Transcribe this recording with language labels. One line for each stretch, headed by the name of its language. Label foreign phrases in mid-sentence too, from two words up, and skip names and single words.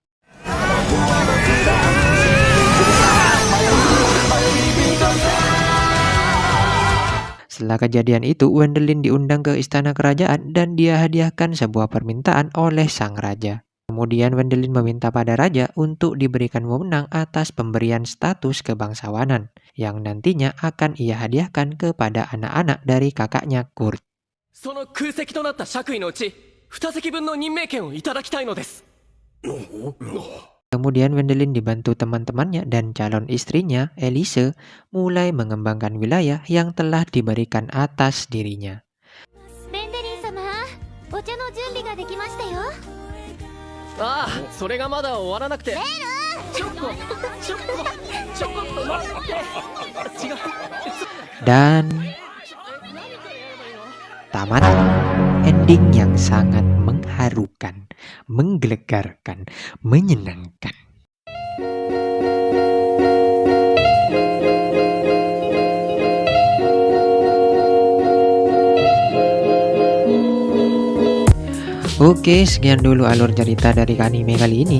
Indonesian: Setelah kejadian itu, Wendelin diundang ke istana kerajaan dan dia hadiahkan sebuah permintaan oleh sang raja. Kemudian Wendelin meminta pada raja untuk diberikan wewenang atas pemberian status kebangsawanan yang nantinya akan ia hadiahkan kepada anak-anak dari kakaknya Kurt.
Japanese: その空席となった爵位のうち2席分の任命権をいただきたいのです。
Indonesian: Kemudian Wendelin dibantu teman-temannya dan calon istrinya, Elise, mulai mengembangkan wilayah yang telah diberikan atas dirinya.
Japanese: ベンデリン様、お茶の準備ができましたよ。ああ、それがまだ終わらなくて。
Indonesian: Dan tamat. Ending yang sangat mengharukan, menggelegarkan, menyenangkan. Oke, sekian dulu alur cerita dari anime kali ini.